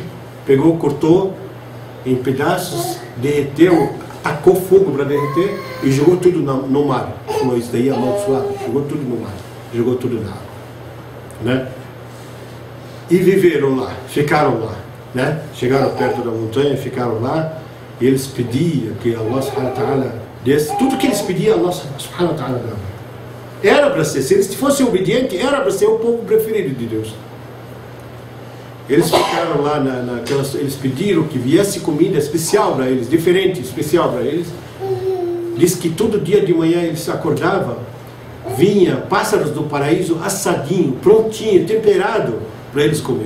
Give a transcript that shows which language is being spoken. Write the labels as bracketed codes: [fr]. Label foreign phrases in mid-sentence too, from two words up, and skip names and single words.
[pt] Pegou, cortou em pedaços, derreteu, tacou fogo para derreter e jogou tudo no mar. Falou, isso daí é amaldiçoado. Jogou tudo no mar, jogou tudo na água, né? E viveram lá, ficaram lá, né? Chegaram perto da montanha, ficaram lá, e eles pediam que [ar] الله سبحانه وتعالى [pt] desse, tudo que eles pediam, [ar] الله سبحانه وتعالى dava. [pt] Era para ser, se eles fossem obedientes, era para ser o povo preferido de Deus. Eles ficaram lá eles pediram que viesse comida especial para eles, diferente, especial para eles. Diz que todo dia de manhã eles acordavam, vinha pássaros do paraíso assadinho, prontinho, temperado para eles comer.